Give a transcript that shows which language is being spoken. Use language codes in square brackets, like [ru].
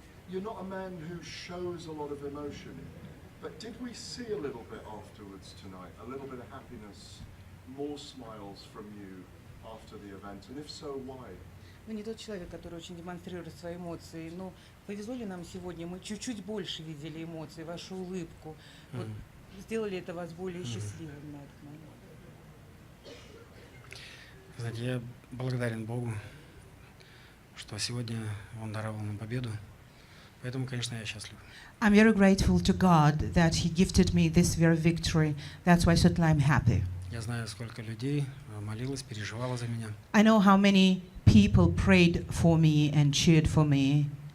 [en] You're not a man who shows a lot of emotion, but did we see a little bit afterwards tonight? A little bit of happiness, more smiles from you after the event, and if so, why? [ru] Вы не тот человек, который очень демонстрирует свои эмоции. Но повезло ли нам сегодня? Мы чуть-чуть больше видели эмоций, вашу улыбку. Вот сделали это вас более счастливым на этот момент? Знаете, я благодарен Богу, что сегодня Он даровал нам победу. Поэтому, конечно, я счастлив. [en] I'm very grateful to God that He gifted me this very victory. That's why certainly I'm happy. [ru] Я знаю, сколько людей молилось, переживало за меня. [en] I know how many people prayed for me and cheered for me.